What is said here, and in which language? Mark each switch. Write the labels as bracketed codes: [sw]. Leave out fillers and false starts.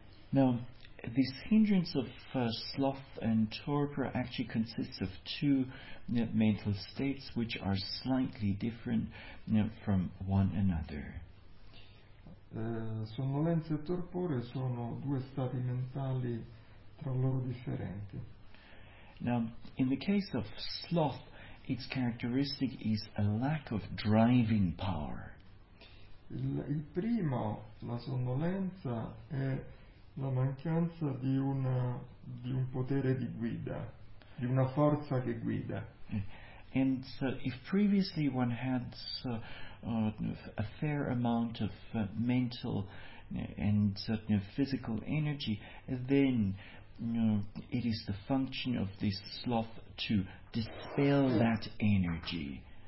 [en] Now, this hindrance of sloth and torpor actually consists of two mental states which are slightly different from one another. [it] Sonnolenza e torpore sono due stati mentali tra loro differenti. [en] Now, in the case of sloth, its characteristic is a lack of driving power. [it] Il primo, la sonnolenza, è la mancanza di un potere di guida, di una forza che guida. [en] And so if previously one had a fair amount of mental and certainly physical energy, then it is the function of this sloth to dispel that energy.